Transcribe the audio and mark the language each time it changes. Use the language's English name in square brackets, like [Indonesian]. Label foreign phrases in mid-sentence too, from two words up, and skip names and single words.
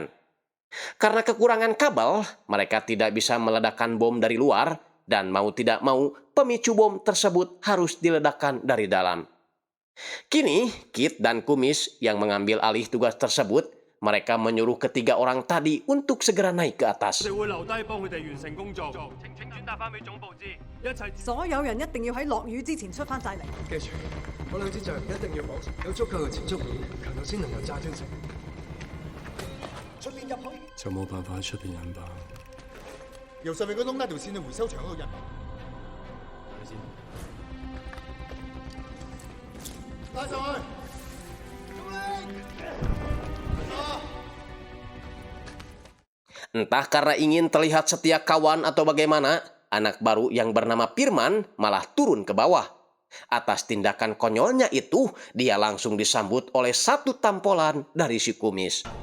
[Indonesian] Karena kekurangan kabel, mereka tidak bisa meledakkan bom dari luar dan mau tidak mau pemicu bom tersebut harus diledakkan dari dalam. Kini, Kit dan Kumis yang mengambil alih tugas tersebut, mereka menyuruh ketiga orang tadi untuk segera naik ke atas. [Cantonese] 所有人一定要喺落雨之前出翻晒嚟。記住，嗰兩支杖一定要綁實，有足夠嘅接觸面，強度先能夠炸斷成。出邊入去就冇辦法喺出邊引爆。由上面個窿拉條線去回收場嗰度入。拉上去！ [Indonesian] Entah karena ingin terlihat setia kawan atau bagaimana, anak baru yang bernama Firman malah turun ke bawah. Atas tindakan konyolnya itu, dia langsung disambut oleh satu tampolan dari si Kumis.